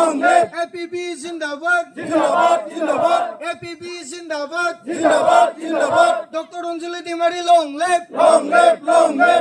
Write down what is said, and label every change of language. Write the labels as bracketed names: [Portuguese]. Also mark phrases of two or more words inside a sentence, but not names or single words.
[English] long live [Hindi] APB जिंदाबाद जिंदाबाद जिंदाबाद APB जिंदाबाद जिंदाबाद जिंदाबाद [English] डॉक्टर अंजलि दैमारी long live long live long live